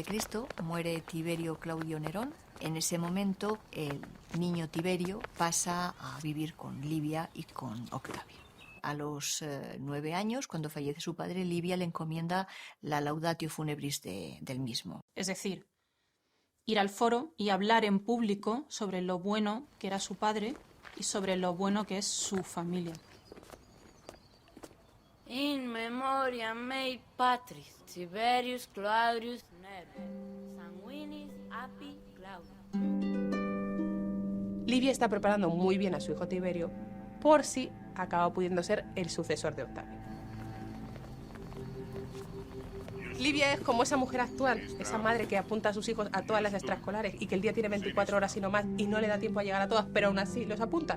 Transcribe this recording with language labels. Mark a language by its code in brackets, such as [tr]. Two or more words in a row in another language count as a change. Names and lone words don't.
[es] muere Tiberio Claudio Nerón. En ese momento, el niño Tiberio pasa a vivir con Livia y con Octavio. A los 9 años, cuando fallece su padre, Livia le encomienda la [la] Laudatio Funebris [es] del mismo. Es decir, ir al foro y hablar en público sobre lo bueno que era su padre y sobre lo bueno que es su familia. [la] In memoriam mei patris Tiberius Claudius Nero, sanguinis api Claudio. [es] Livia está preparando muy bien a su hijo Tiberio por si acaba pudiendo ser el sucesor de Octavio. Livia es como esa mujer actual, esa madre que apunta a sus hijos a todas las extraescolares y que el día tiene 24 horas y no más y no le da tiempo a llegar a todas, pero aún así los apunta.